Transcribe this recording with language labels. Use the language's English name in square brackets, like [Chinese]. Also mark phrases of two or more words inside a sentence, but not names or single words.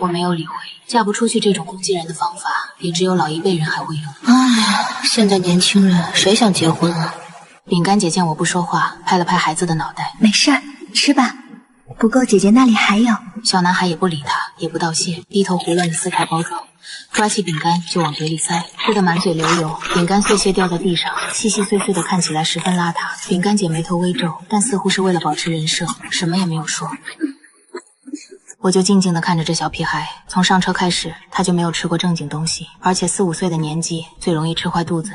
[Chinese] 我沒有理會，嫁不出去這種攻擊人的方法，也只有老一輩人還會有。唉，現在年輕人誰想結婚啊？餅乾姐見我不說話，拍了拍孩子的腦袋。沒事，吃吧，不夠姐姐那裡還有。小男孩也不理他，也不道謝，低頭胡亂地撕開包裝。抓起餅乾就往嘴裡塞，吃得滿嘴流油，餅乾碎屑掉在地上，細細碎碎的看起來十分邋遢。餅乾姐眉頭微皺，但似乎是為了保持人設，什麼也沒有說。我就靜靜地看着這小屁孩，從上車開始，他就沒有吃過正經東西，而且4、5歲的年紀最容易吃壞肚子。